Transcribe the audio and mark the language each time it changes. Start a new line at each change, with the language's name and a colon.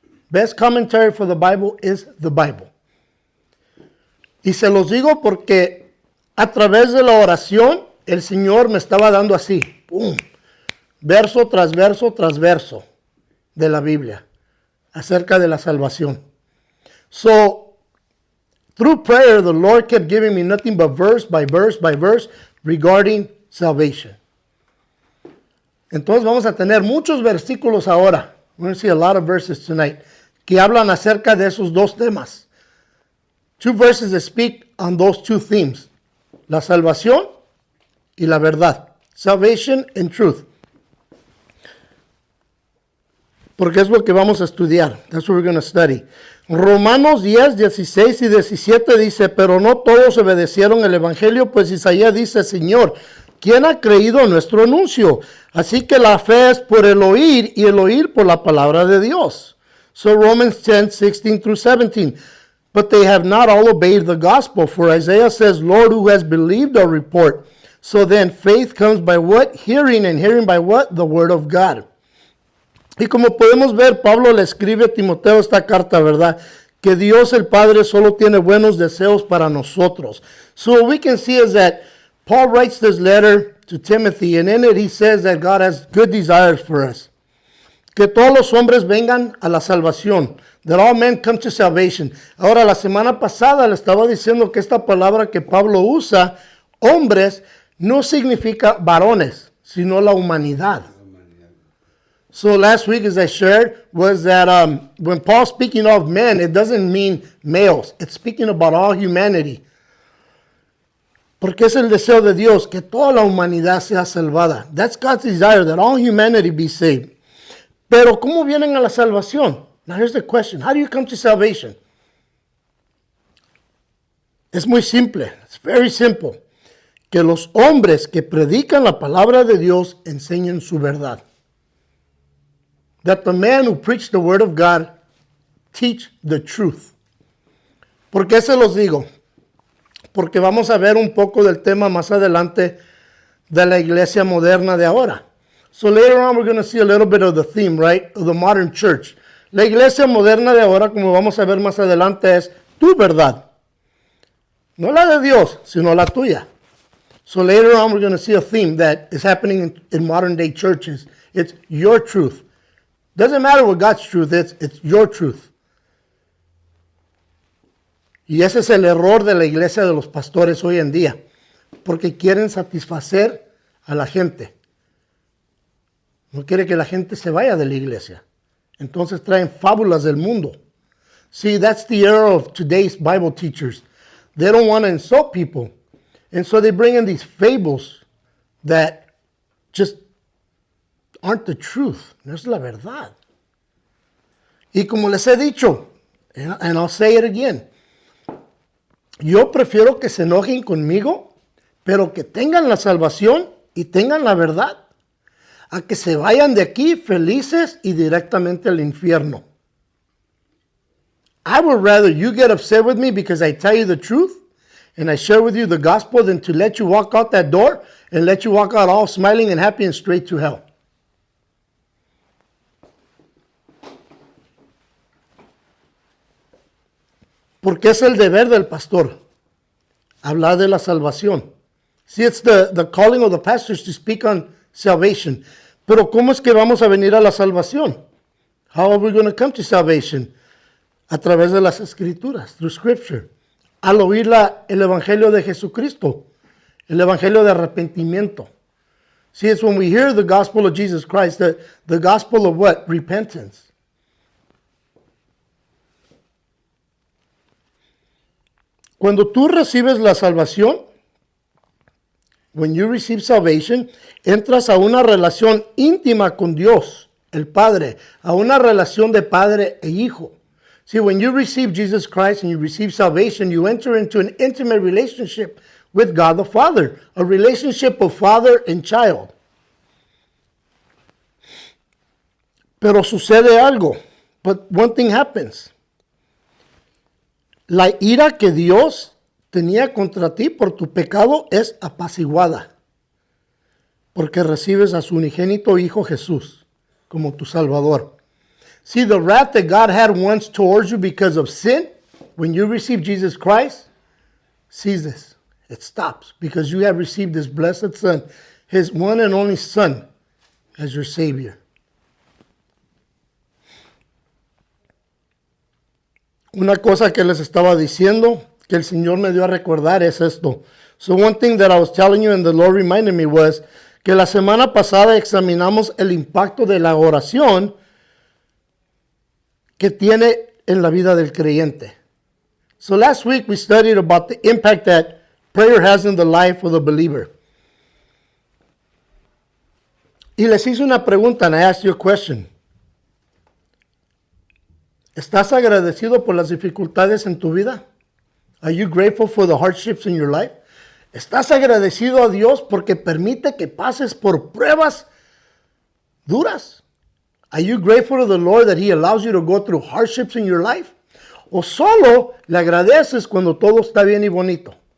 English: Best commentary for the Bible is the Bible.
Spanish: Y se los digo porque a través de la oración el Señor me estaba dando así, ¡pum!, verso tras verso tras verso de la Biblia acerca de la salvación.
English: So, through prayer, the Lord kept giving me nothing but verse by verse by verse regarding salvation.
Spanish: Entonces vamos a tener muchos versículos ahora.
English: We're going to see a lot of verses tonight
Spanish: que hablan acerca de esos dos temas.
English: Two verses that speak on those two themes.
Spanish: La salvación y la verdad.
English: Salvation and truth.
Spanish: Porque es lo que vamos a estudiar.
English: That's what we're going to study.
Spanish: Romanos 10, 16 y 17 dice, pero no todos obedecieron el evangelio, pues Isaías dice, Señor, ¿quién ha creído nuestro anuncio? Así que la fe es por el oír y el oír por la palabra de Dios.
English: So Romans 10, 16 through 17. But they have not all obeyed the gospel. For Isaiah says, Lord, who has believed our report? So then faith comes by what? Hearing, and hearing by what? The word of God.
Spanish: Y como podemos ver, Pablo le escribe a Timoteo esta carta, ¿verdad? Que Dios el Padre solo tiene buenos deseos para nosotros.
English: So what we can see is that Paul writes this letter to Timothy, and in it he says that God has good desires for us.
Spanish: Que todos los hombres vengan a la salvación.
English: That all men come to salvation.
Spanish: Ahora, la semana pasada le estaba diciendo que esta palabra que Pablo usa, hombres, no significa varones, sino la humanidad.
English: So last week, as I shared, was that when Paul's speaking of men, it doesn't mean males. It's speaking about all humanity.
Spanish: Porque es el deseo de Dios que toda la humanidad sea salvada.
English: That's God's desire, that all humanity be saved.
Spanish: Pero ¿cómo vienen a la salvación?
English: Now here's the question. How do you come to salvation?
Spanish: Es muy simple.
English: It's very simple.
Spanish: Que los hombres que predican la palabra de Dios enseñen su verdad.
English: That the man who preached the word of God teach the truth.
Spanish: ¿Por qué se los digo? Porque vamos a ver un poco del tema más adelante de la iglesia moderna de ahora.
English: So later on we're going to see a little bit of the theme, right, of the modern church.
Spanish: La iglesia moderna de ahora, como vamos a ver más adelante, es tu verdad. No la de Dios, sino la tuya.
English: So later on we're going to see a theme that is happening in modern day churches. It's your truth. Doesn't matter what God's truth is, it's your truth.
Spanish: Y ese es el error de la iglesia de los pastores hoy en día, porque quieren satisfacer a la gente. No quiere que la gente se vaya de la iglesia. Entonces traen fábulas del mundo.
English: See, that's the error of today's Bible teachers. They don't want to insult people. And so they bring in these fables that just aren't the truth.
Spanish: No es la verdad. Y como les he dicho,
English: and I'll say it again,
Spanish: yo prefiero que se enojen conmigo, pero que tengan la salvación y tengan la verdad, a que se vayan de aquí felices y directamente al infierno.
English: I would rather you get upset with me because I tell you the truth and I share with you the gospel than to let you walk out that door and let you walk out all smiling and happy and straight to hell.
Spanish: Porque es el deber del pastor hablar de la salvación.
English: See, it's the calling of the pastors to speak on salvation.
Spanish: Pero ¿cómo es que vamos a venir a la salvación?
English: How are we going to come to salvation?
Spanish: A través de las escrituras,
English: through scripture.
Spanish: al oír el evangelio de Jesucristo, el evangelio de arrepentimiento.
English: See, it's when we hear the gospel of Jesus Christ, the gospel of what? Repentance.
Spanish: Cuando tú recibes la salvación,
English: when you receive salvation,
Spanish: entras a una relación íntima con Dios, el Padre, a una relación de padre e hijo.
English: See, when you receive Jesus Christ and you receive salvation, you enter into an intimate relationship with God the Father, a relationship of father and child.
Spanish: Pero sucede algo,
English: but one thing happens.
Spanish: La ira que Dios tenía contra ti por tu pecado es apaciguada, porque recibes a su unigénito Hijo Jesús como tu Salvador.
English: See, the wrath that God had once towards you because of sin, when you receive Jesus Christ, ceases. It stops because you have received His blessed Son, His one and only Son, as your Savior.
Spanish: Una cosa que les estaba diciendo, que el Señor me dio a recordar es esto.
English: So one thing that I was telling you and the Lord reminded me was
Spanish: que la semana pasada examinamos el impacto de la oración que tiene en la vida del creyente.
English: So last week we studied about the impact that prayer has in the life of the believer.
Spanish: Y les hice una pregunta
English: and I asked you a question.
Spanish: ¿Estás agradecido por las dificultades en tu vida?
English: Are you grateful for the hardships in your life?
Spanish: ¿Estás agradecido a Dios porque permite que pases por pruebas duras?
English: Are you grateful to the Lord that He allows you to go through hardships in your life?
Spanish: ¿O solo le agradeces cuando todo está bien y bonito?